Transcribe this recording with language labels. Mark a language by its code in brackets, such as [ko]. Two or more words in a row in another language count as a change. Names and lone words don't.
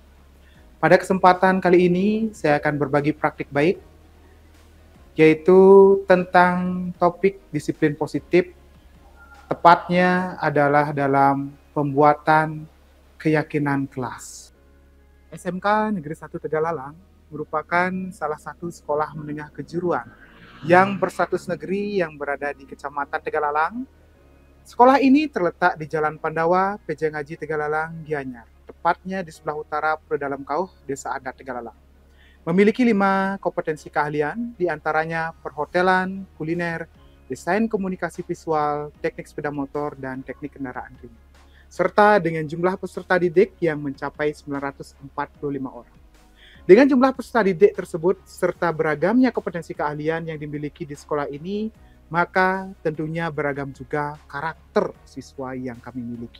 [id] Pada kesempatan kali ini, saya akan berbagi praktik baik, yaitu tentang topik disiplin positif, tepatnya adalah dalam pembuatan keyakinan kelas. SMK Negeri 1 Tegalalang merupakan salah satu sekolah menengah kejuruan yang berstatus negeri yang berada di Kecamatan Tegalalang. Sekolah ini terletak di Jalan Pandawa, PJ Ngaji Tegalalang, Gianyar, tepatnya di sebelah utara Pedalam Kauh, Desa Adat Tegalalang. Memiliki 5 kompetensi keahlian, diantaranya perhotelan, kuliner, desain komunikasi visual, teknik sepeda motor, dan teknik kendaraan ringan, serta dengan jumlah peserta didik yang mencapai 945 orang. Dengan jumlah peserta didik tersebut, serta beragamnya kompetensi keahlian yang dimiliki di sekolah ini, maka tentunya beragam juga karakter siswa yang kami miliki.